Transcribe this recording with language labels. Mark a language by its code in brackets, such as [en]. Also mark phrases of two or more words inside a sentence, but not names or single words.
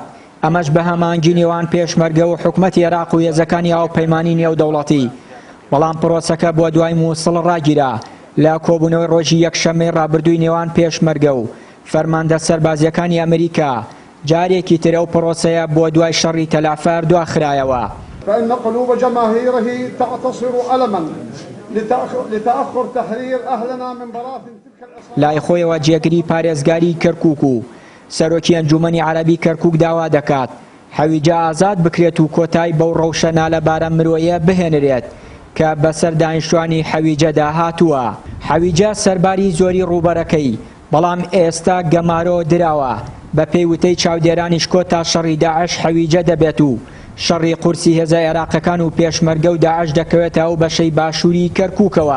[ckb] ئەمەش بە هەمانگی نێوان پێشمەرگە و حکومەتی عێراق و هێزەکانی هاوپەیمانی نێودەوڵەتی. بەڵام پرۆسەکە بۆ دوای مووسڵ ڕاگیرا لە کۆبوونەوەی ڕۆژی یەکشەممەی ڕابردووی نێوان پێشمەرگە و فەرماندە سەربازیەکانی ئەمریکا جارێکی ترە و پرۆسەیە بۆ دوای شەڕی تەلعفەر دواخرایەوە. [ar] فإن قلوب جماهيره تعتصر ألما لتأخر تحرير أهلنا من براثن تلك العصابات. [ckb] لای خۆیەوە جێگری پارێزگاری کەرکووک و سەرۆکی ئەنجومەنی عەرەبی کەرکووک داوا دەکات حەویجە ئازاد بکرێت و کۆتای بەو ڕەوشە نالەبارە مرۆیە بهێنرێت کە بەسەر دانیشتوانی حەویجەدا هاتووە. حەویجە سەرباری زۆری ڕووبەرەکەی بەڵام ئێستا گەمارۆ دراوە بە پێی وتەی چاودێرانی شکۆتا شەڕی داعش حەویجە دەبێت و شەڕی قورسی هێزە عێراقەکان و پێشمەرگە و داعش دەکەوێتە ئەو بەشەی باشووری کەرکووکەوە.